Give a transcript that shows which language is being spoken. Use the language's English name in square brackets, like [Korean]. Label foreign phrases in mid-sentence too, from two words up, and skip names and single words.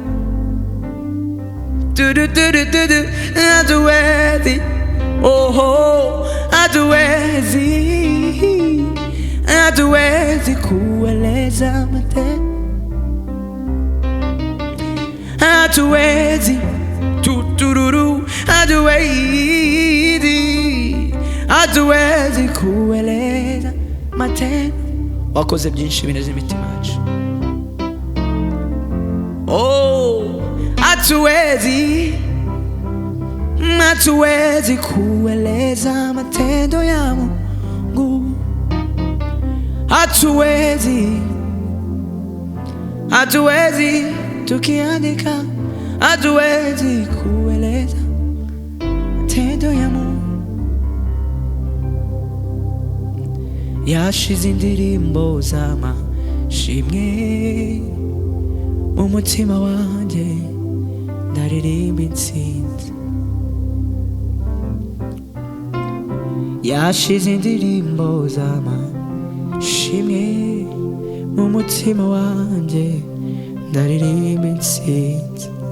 [Swahili] hatuwezi, oh, hatuwezi kueleza matendo, hatuwezi tutururu, hatuwezi kueleza matendo. [Kinyarwanda] Wakoze byinshi bineze imitima yacu. [Swahili] Oh, hatuwezi kueleza matendo ya Mungu, hatuwezi tukiandika, hatuwezi kueleza matendo ya Mungu. [Kinyarwanda] Yashize indirimbo z'amashimwe mu mutima wanjye, ndaririmba intsinzi. Yashize indirimbo z'amashimwe mu mutima wanjye, ndaririmba intsinzi.